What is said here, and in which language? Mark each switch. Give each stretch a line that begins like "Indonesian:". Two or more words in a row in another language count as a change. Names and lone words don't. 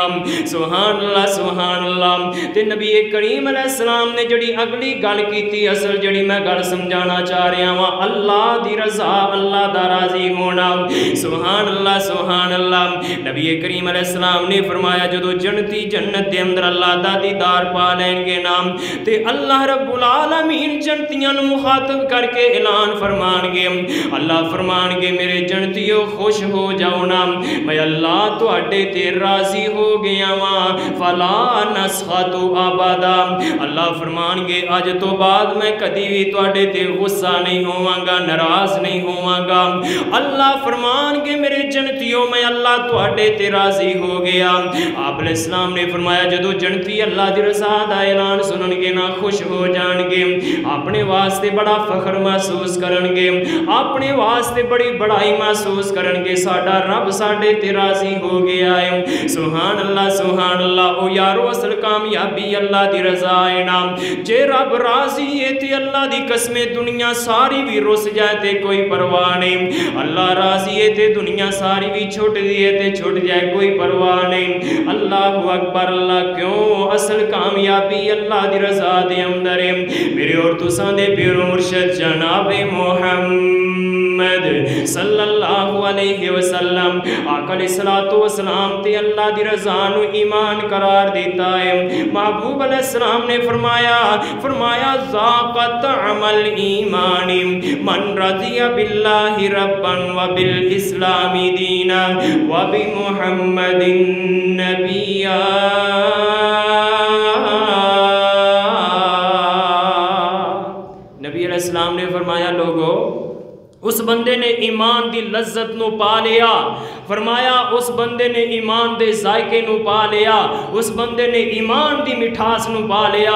Arabic: سبحان الله سبحان الله.
Punjabi: تے نبی کریم علیہ السلام نے جیہڑی اگلی گل کیتی، اصل جیہڑی میں گل سمجھانا چاہ رہا ہاں اللہ دی رضا اللہ دا راضی ہونا.
Arabic: سبحان الله سبحان الله.
Punjabi: نبی کریم علیہ السلام نے فرمایا جدوں جنتی جنت کے اندر اللہ دا دیدار پا لینگے نام تے اللہ رب العالمین جنتیاں نوں مخاطب کرکے اعلان فرمانگے. اللہ فرمانگے میرے جنتیو خوش ہو جاؤ نا، میں اللہ تہاڈے تے راضی ہو گیا واں
Arabic: فلا نسخط أبدا.
Punjabi: اللہ فرمانگے اج توں بعد میں کدی بھی تہاڈے تے غصہ نہیں ہوواں گا، ناراض نہیں ہوواں گا. اللہ فرمانگے میرے جنتیو میں اللہ تہاڈے تے راضی راضی ہو گیا۔ آپ
Arabic: علیہ السلام
Punjabi: نے فرمایا جدو جنتی اللہ دی رضا دا اعلان سنن گے نا خوش ہو جان گے، اپنے واسطے بڑا فخر محسوس کرن گے، اپنے واسطے بڑی بڑائی محسوس کرن گے، ساڈا رب ساڈے تے راضی ہو گیا ہے۔
Arabic: سبحان اللہ سبحان اللہ۔
Punjabi: او یارو اصل کامیابی اللہ دی رضا ہے نا، جے رب راضی ہے تے اللہ دی قسم دنیا ساری بھی رس جائے تے کوئی پرواہ نہیں، اللہ راضی ہے تے دنیا ساری بھی چھوٹ دیے تے چھوٹ جائے کوئی پرواہ نہیں۔
Arabic: اللہ اکبر اللہ،
Punjabi: کیوں اصل کامیابی اللہ دی رضا دے اندر ہے۔ میرے اور تساں دے پیرو مرشد جناب محمد
Arabic: صلی اللہ علیہ وسلم
Punjabi: آقا
Arabic: علیہ الصلوۃ والسلام
Punjabi: تے اللہ دی رضا نو ایمان قرار دیتا ہے۔
Arabic: محبوب علیہ السلام
Punjabi: نے فرمایا
Arabic: ذاق طعم الایمان من رضی باللہ ربا وبالاسلام دینا وبمحمد نبیا۔
Punjabi: نبی
Arabic: علیہ السلام
Punjabi: نے فرمایا لوگو اس بندے نے ایمان دی لذت نو پا لیا، فرمایا اس بندے نے ایمان دے ذائقے نو پا لیا، اس بندے نے ایمان دی مٹھاس نو پا لیا۔